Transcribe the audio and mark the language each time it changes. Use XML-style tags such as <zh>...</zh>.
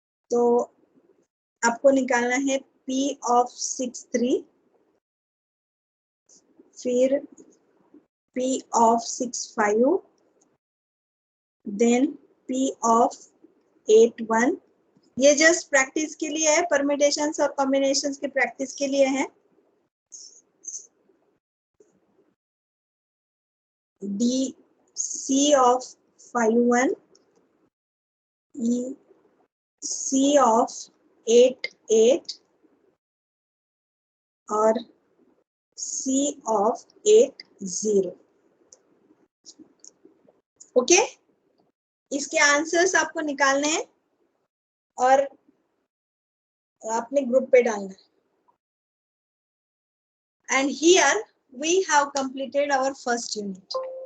<hi>तो आपको निकालना है P of 6-3, फिर P of 6-5, then P of 8-1। ये जस्ट प्रैक्टिस के लिए है, परम्यूटेशंस और कॉम्बिनेशंस की प्रैक्टिस के लिए है। D C of 5-1, E C of 8-8 और C of 8-0। ओके, इसके आंसर्स आपको निकालने हैं और अपने ग्रुप पे डालना है।</hi> <en>And here we have completed our first unit.</en>